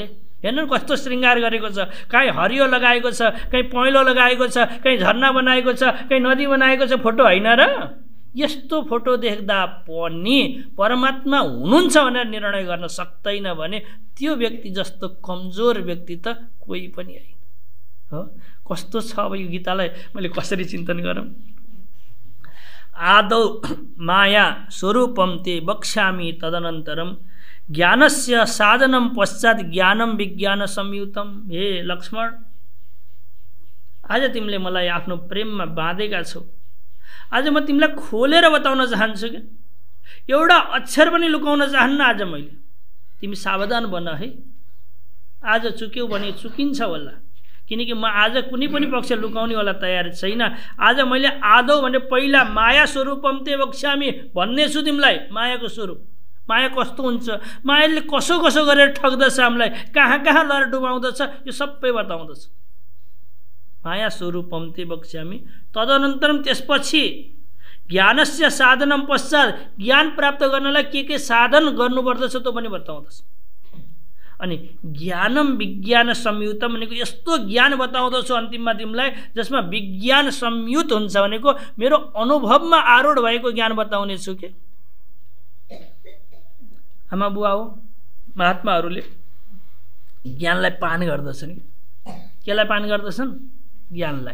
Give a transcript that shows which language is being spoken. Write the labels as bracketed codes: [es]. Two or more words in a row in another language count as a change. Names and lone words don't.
[ne] हेर्नु कस्तो श्रृङ्गार गरेको छ, कहीँ हरियो लगाएको छ, कहीँ पहेँलो लगाएको छ, कहीँ झरना बनाएको छ, कहीँ नदी बनाएको छ, फोटो होइन र? यस्तो फोटो देख्दा पनि परमात्मा हुनुहुन्छ भनेर निर्णय गर्न सक्दैन भने त्यो व्यक्ति जस्तो कमजोर व्यक्ति त कोही पनि होइन हो। कस्तो छ अब यो गीतालाई मैले कसरी चिन्तन गरौँ। [sa] आदौ माया स्वरूपम ते वक्ष्यामि तदनन्तरम ज्ञानस्य साधनं पश्चात् ज्ञानं विज्ञान संयुतम। [ne] हे लक्ष्मण, आज तिमीले मलाई आफ्नो प्रेममा बाँधेका छौ। आज म तिमीलाई खोलेर बताउन चाहन्छु कि एउटा अक्षर पनि लुकाउन चाहन्न। आज मैले तिमी सावधान बन है। आज चुक्यौ भने चुकिन्छ होला, किनकि म आज कुनै पनि पक्ष लुकाउनेवाला तयार छैन। आज मैले आदौ भने पहिला [sa] माया स्वरूपम ते वक्ष्यामि [ne] भन्ने छु तिमीलाई। मायाको स्वरूप, माया कस्तो हुन्छ, मायाले कसो कसो गरेर ठग्दछ हामीलाई, कहाँ कहाँ लर डुबाउँदछ, यो सबै बताउँदछ। [sa] माया स्वरूपम ते वक्ष्यामि तदनन्तरम [ne] त्यसपछि [sa] ज्ञानस्य साधनं पश्चात् [ne] ज्ञान प्राप्त गर्नलाई के साधन गर्नुपर्दछ त्यो पनि बताउँदछ। अनि [sa] ज्ञानम विज्ञान संयुतम [ne] भनेको यस्तो ज्ञान बताउँदछु अन्तिममा तिमीलाई जसमा विज्ञान संयुक्त हुन्छ भनेको मेरो अनुभवमा आरूढ भएको ज्ञान बताउने छु के। आमा बुवा हो महात्माहरूले ज्ञानलाई पान गर्दछन्। केलाई पान गर्दछन्? ज्ञानलाई।